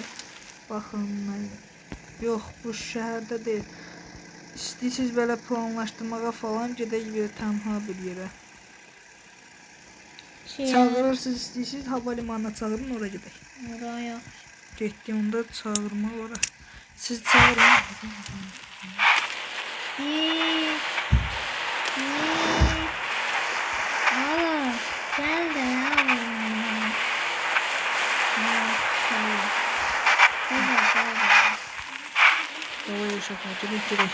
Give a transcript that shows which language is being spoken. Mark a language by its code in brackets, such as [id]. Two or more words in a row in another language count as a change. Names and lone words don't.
[az] Baxın müəllim. Yox, bu şəhərdə deyil. İstəyirsiniz belə planlaşdırmağa falan gedək bir tənha bir yerə. Çağırırsınız, istəyirsiniz hava limanına çağırın, ora gedək. Oraya. Getdi onda çağırma ora. Siz çağırın. Aa, gel de ya. Давай yaşatma, gedək.